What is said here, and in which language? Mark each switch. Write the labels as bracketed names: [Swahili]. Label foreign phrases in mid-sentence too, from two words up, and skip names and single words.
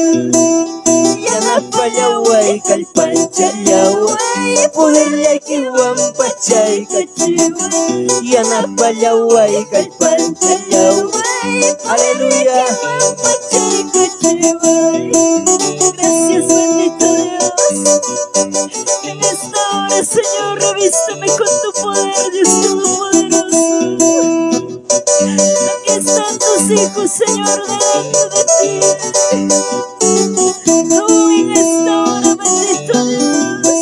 [Quechua] Yanapallaway kallpanchallaway, poderllaykiwan pachay kachiway. Yanapallaway kallpanchallaway, aleluya. [Spanish] Gracias, bendito Dios. En esta hora, Señor, revísteme con tu poder, Dios Todopoderoso. Aquí están tus hijos, Señor, delante de ti. Oh, en esta hora, bendito Dios.